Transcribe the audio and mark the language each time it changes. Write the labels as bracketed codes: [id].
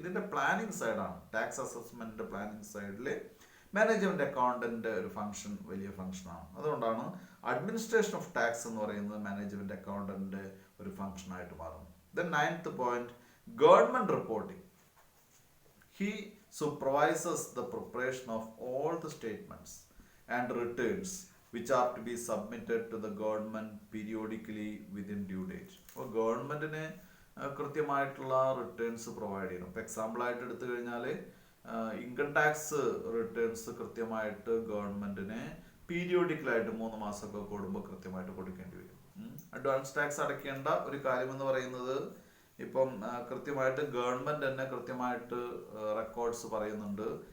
[ml] ഇതിൻ്റെ പ്ലാനിങ് സൈഡാണ്. Tax assessment planning സൈഡിൽ മാനേജ്മെന്റ് അക്കൗണ്ടന്റ് ഒരു ഫംഗ്ഷൻ വലിയ ഫംഗ്ഷനാണ്. അതുകൊണ്ടാണ് അഡ്മിനിസ്ട്രേഷൻ ഓഫ് ടാക്സ് എന്ന് പറയുന്നത് മാനേജ്മെന്റ് അക്കൗണ്ടന്റ് ഒരു ഫംഗ്ഷനായിട്ട് മാറുന്നത്. [en] Then 9th point, government reporting. He supervises the preparation of all the statements and returns which are to be submitted to the government periodically within due date. [ml] അപ്പോൾ ഗവൺമെന്റിന് കൃത്യമായിട്ടുള്ള returns provide ചെയ്യണം. ഇപ്പോൾ example ആയിട്ട് എടുത്തു കഴിഞ്ഞാൽ ഇൻകം ടാക്സ് റിട്ടേൺസ് കൃത്യമായിട്ട് ഗവൺമെന്റിന് പീരിയോഡിക്കലായിട്ട് 3 മാസമൊക്കെ കൂടുമ്പോൾ കൃത്യമായിട്ട് കൊടുക്കേണ്ടി വരും. അഡ്വാൻസ് ടാക്സ് അടയ്ക്കേണ്ട ഒരു കാര്യം എന്ന് പറയുന്നത് ഇപ്പം കൃത്യമായിട്ട് ഗവൺമെന്റ് തന്നെ കൃത്യമായിട്ട് റെക്കോർഡ്സ് പറയുന്നുണ്ട്.